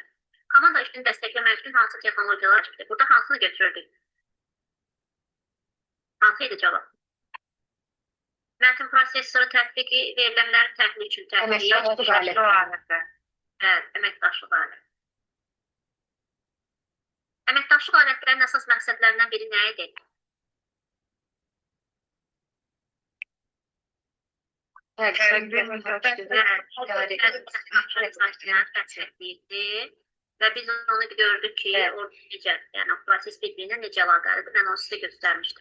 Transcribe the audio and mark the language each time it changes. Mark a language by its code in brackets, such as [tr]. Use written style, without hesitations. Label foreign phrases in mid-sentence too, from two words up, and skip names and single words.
[tr] Komanda işini desteklemek için hansı teknolojiler çıktı? Burada hansını götürdük? Hansıydı cevap? [az] Metin prosesörü tətbiqi verilənlərin təhlili üçün tətbiqi. Əməkdaşlıq aləti. Evet, əməkdaşlıq aləti. Əməkdaşlıq alətlərinin əsas məqsədlərindən biri nə idi? Və biz onu gördük ki, orada necə, yəni proses bir-birinə necə əlaqəlidir, mən onu sizə göstərmişdim.